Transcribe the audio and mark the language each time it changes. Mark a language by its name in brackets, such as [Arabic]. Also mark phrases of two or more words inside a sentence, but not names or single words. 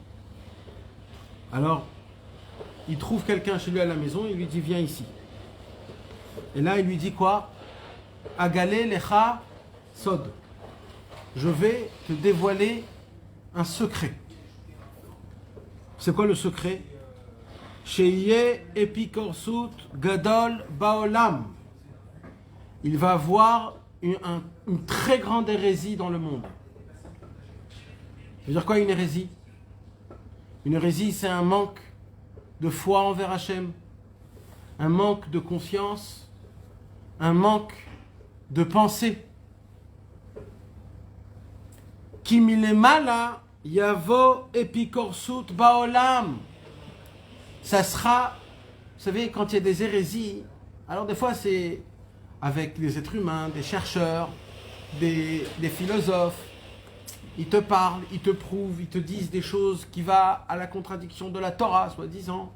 [French] Alors, il trouve quelqu'un chez lui à la maison, il lui dit: viens ici. Et là, il lui dit quoi? [Hebrew] אגלה לך סוד. [French] Je vais te dévoiler un secret. C'est quoi le secret? [Hebrew] שיהיה אפיקורסות גדול בעולם. [French] Il va avoir une très grande hérésie dans le monde. Ça veut dire quoi une hérésie? Une hérésie, c'est un manque de foi envers Hachem, un manque de confiance, un manque de pensée. [Hebrew] כי מלמעלה יבוא אפיקורסות בעולם. [French] Ça sera, vous savez, quand il y a des hérésies, alors des fois c'est avec les êtres humains, des chercheurs, des philosophes. Ils te parlent, ils te prouvent, ils te disent des choses qui vont à la contradiction de la Torah, soi-disant.